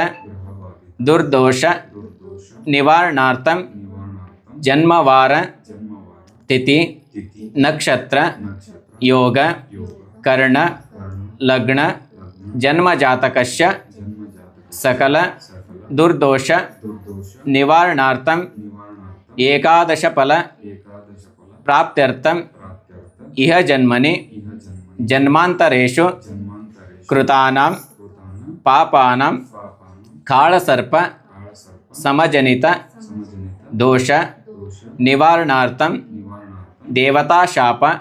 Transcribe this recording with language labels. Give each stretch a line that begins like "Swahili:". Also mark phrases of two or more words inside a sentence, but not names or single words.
Sanskrit: ದುರ್ದೋಷ ನಿವಾರಣಾರ್ಥಂ ಜನ್ಮವಾರ ತಿಥಿ ನಕ್ಷತ್ರ ಯೋಗ ಕರ್ಣ ಲಗ್ನ ಜನ್ಮಜಾತಕಸ್ಯ ಸಕಲ ದುರ್ದೋಷ ನಿವಾರಣಾರ್ಥಂ ಏಕಾದಶ ಫಲ ಪ್ರಾಪ್ತ್ಯರ್ಥಂ ಇಹ ಜನ್ಮನಿ ಜನ್ಮಾಂತರೇಷು ಕೃತಾನಾಂ ಪಾಪಾನಾಂ ಕಾಳಸರ್ಪ ಸಮಜನಿತ ದೋಷ ನಿವಾರಣಾರ್ಥಂ ದೇವತಾಶಾಪ